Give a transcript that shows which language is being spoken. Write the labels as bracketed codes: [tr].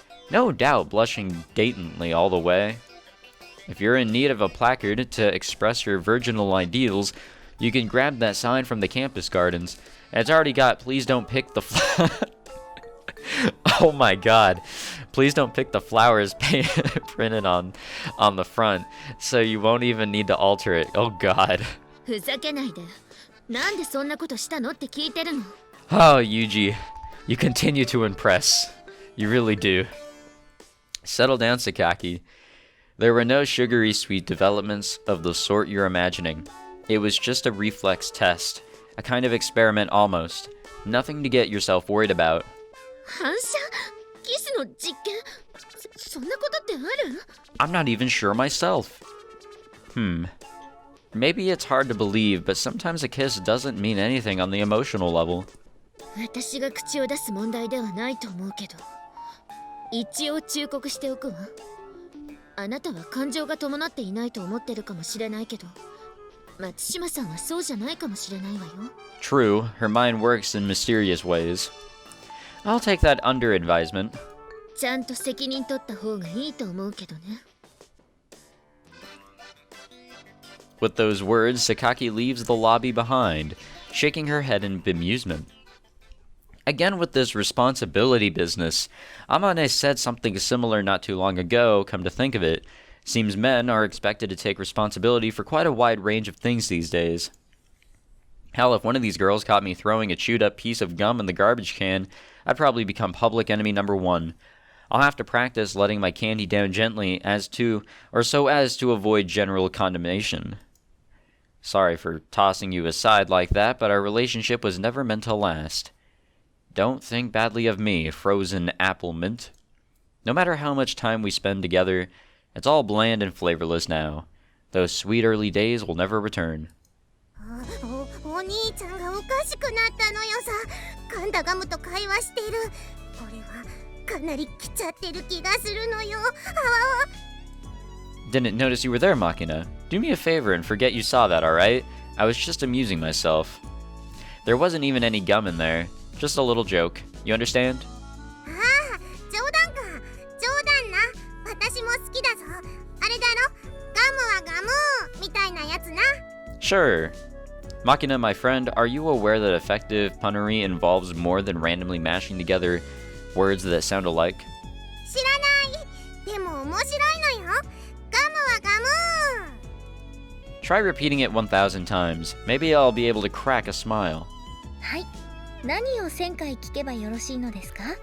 [en] No doubt blushing gaytantly all the way. If you're in need of a placard to express your virginal ideals, you can grab that sign from the campus gardens. And it's already got, please don't pick the oh my god. Please don't pick the flowers printed on the front, so you won't even need to alter it. Oh god. [ja] ふざけないで。なんでそんなことしたのって聞いてるの。 [en] Oh, Yuuji. You continue to impress. You really do. Settle down, Sakaki. There were no sugary sweet developments of the sort you're imagining. It was just a reflex test. A kind of experiment almost. Nothing to get yourself worried about. [ja] 反射キスの実験そんなことってある？ [en] I'm not even sure myself. Maybe it's hard to believe, but sometimes a kiss doesn't mean anything on the emotional level. [ja] 私が口を出す問題ではないと思うけど、一応忠告しておくわ。あなたは感情が伴っていないと思ってるかもしれないけど、松島さんはそうじゃないかもしれないわよ。 [en] True, her mind works in mysterious ways. I'll take that under advisement. [ja] ちゃんと責任取った方がいいと思うけどね。 [en] With those words, Sakaki leaves the lobby behind, shaking her head in bemusement. Again with this responsibility business. Amane said something similar not too long ago, come to think of it. Seems men are expected to take responsibility for quite a wide range of things these days. Hell, if one of these girls caught me throwing a chewed-up piece of gum in the garbage can, I'd probably become public enemy number 1. I'll have to practice letting my candy down gently so as to avoid general condemnation. Sorry for tossing you aside like that, but our relationship was never meant to last. Don't think badly of me, frozen apple mint. No matter how much time we spend together, it's all bland and flavorless now. Those sweet early days will never return. [ja] お兄ちゃんがおかしくなったのよさ。噛んだガムと会話してる。これはかなり来ちゃってる気がするのよ。あわわ。 [en] Didn't notice you were there, Makina. Do me a favor and forget you saw that, alright? I was just amusing myself. There wasn't even any gum in there. Just a little joke. You understand? [ja] ああ、冗談か。冗談な。私も好きだぞ。あれだろ？ガムはガムみたいなやつな。 [en] Sure. Makina, my friend, are you aware that effective punnery involves more than randomly mashing together words that sound alike? [ja] 知らない。でも面白いのよ。ガムはガム。 [en] Try repeating it 1,000 times. Maybe I'll be able to crack a smile. [ja] はい。何を1000回聞けばよろしいのですか？